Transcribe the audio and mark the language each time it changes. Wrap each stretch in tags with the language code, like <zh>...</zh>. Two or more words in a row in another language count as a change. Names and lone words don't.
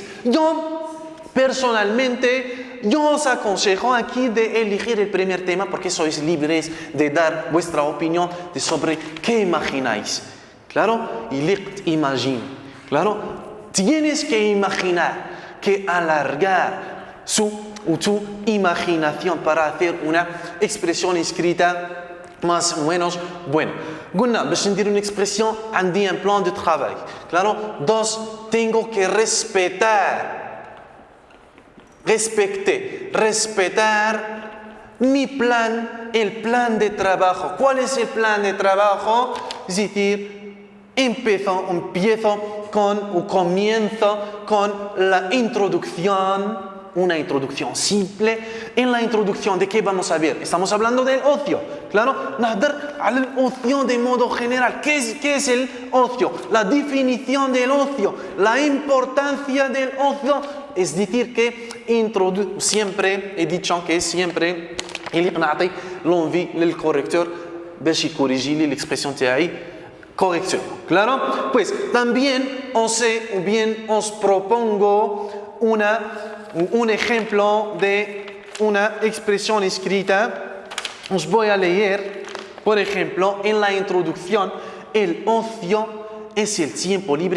<es>Yo, personalmente, os aconsejo aquí de elegir el primer tema porque sois libres de dar vuestra opinión sobre qué imagináis. Claro, imagine. Claro, tienes que imaginar, que alargar tu imaginación para hacer una expresión escrita más o menos bueno.</es> <ar>قلنا باش ندير</ar> <es>una expresión</es> <ar>عندي</ar> <fr>un plan de travail.</fr> <es>Claro, dos, tengo que respetar mi plan, el plan de trabajo. ¿Cuál es el plan de trabajo? Es decir, comienzo con la introducción. Una introducción simple. En la introducción, ¿de qué vamos a ver? Estamos hablando del ocio. Claro,</es> <ar>نهضر على الأوcio de modo general.</ar> <es>¿Qué es el ocio? La definición del ocio, la importancia del ocio. Es decir, que siempre he dicho que siempre</es> <ar>اللي نعطي</ar> <es>l'envie للcorrecteur</es> <ar>باش يكوريجي لي</ar> <es>l'expression تاعي corrección. Claro, pues también os propongo un ejemplo de una expresión escrita. Os voy a leer, por ejemplo, en la introducción, el ocio es el tiempo libre.</es>